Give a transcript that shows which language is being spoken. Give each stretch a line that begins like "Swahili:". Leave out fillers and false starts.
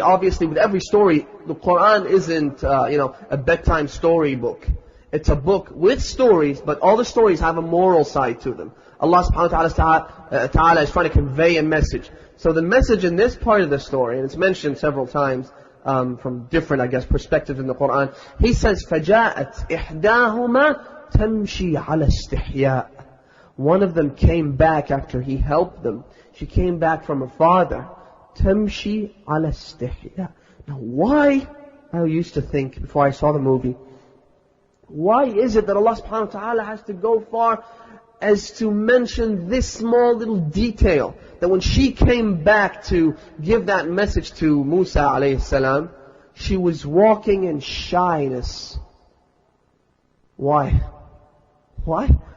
English: Obviously, with every story, the Quran isn't, a bedtime story book. It's a book with stories, but all the stories have a moral side to them. Allah subhanahu wa ta'ala is trying to convey a message. So the message in this part of the story, and it's mentioned several times, from different, perspectives in the Quran. He says,
Arabic: فَجَاءَتْ إِحْدَاهُمَا تَمْشِي عَلَى اسْتِحْيَاءٍ.
English: One of them came back after he helped them. She came back from her father.
Arabic: تَمْشِي عَلى اسْتِحْيَاءٍ.
English: Now why, I used to think before I saw the movie, why is it that Allah subhanahu wa ta'ala has to go far as to mention this small little detail, that when she came back to give that message to Musa alayhi salam, she was walking in shyness. Why? Why?